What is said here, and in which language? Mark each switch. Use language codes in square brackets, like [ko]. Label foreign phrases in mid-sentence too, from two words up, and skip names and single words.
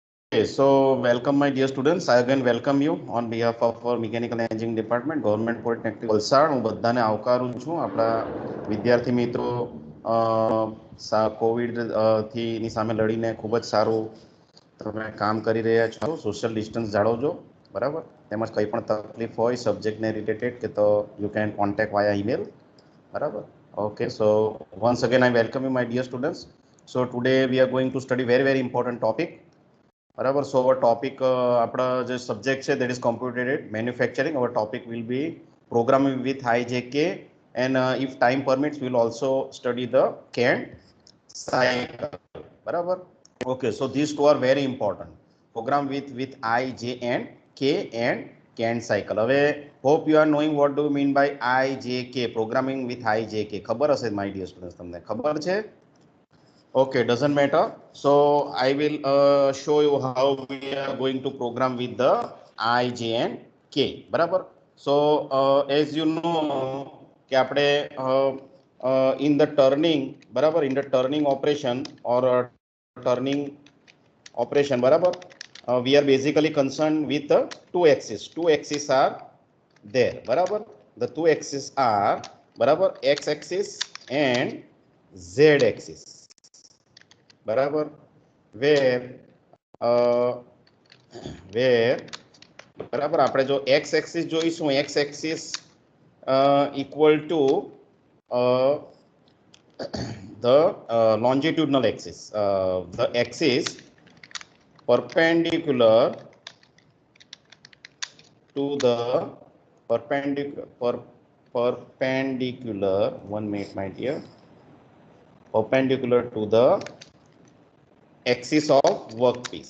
[en] So welcome my dear students. I again welcome you on behalf of our Mechanical Engineering Department, Government Polytechnic વલસાડ. [gu] હું બધાને આવકારું છું. આપણા વિદ્યાર્થી મિત્રો કોવિડ થી ની સામે લડીને ખૂબ જ સારું તમે કામ કરી રહ્યા છો. [en] social distance [gu] જાળવજો, બરાબર. તેમજ કંઈ પણ તકલીફ હોય સબ્જેક્ટને રિલેટેડ કે તો [en] you can contact via email, [gu] બરાબર. [en] Okay, so once again I welcome you my dear students. So today we are going to study very important topic. [gu] બરાબર. [en] So our topic [gu] આપણા જે સબ્જેક્ટ છે [en] that is computer aided manufacturing. Our topic will be programming with IJK and if time permits will also study the CAD cycle. બરાબર. Okay, so these two are very important. Program with IJK and CAD cycle. હવે hope you are knowing what do mean by IJK, programming with IJK. [gu] ખબર હશે [en] my dear students, [gu] તમને ખબર છે? [en] Okay, doesn't matter. So I will show you how we are going to program with the IJ and K. બરાબર. So as you know [gu] કે આપણે [en] in the turning, બરાબર, in the turning operation or turning operation, બરાબર, we are basically concerned with the two axes. Two axes are there, બરાબર. The two axes are, બરાબર, x axis and z axis. બરાબર. વેર [gu] બરાબર આપણે જો [en] x axis જોઈશું, x axis equal to the longitudinal axis, the axis perpendicular to the perpendicular, 1 minute my dear, perpendicular to the axis of workpiece.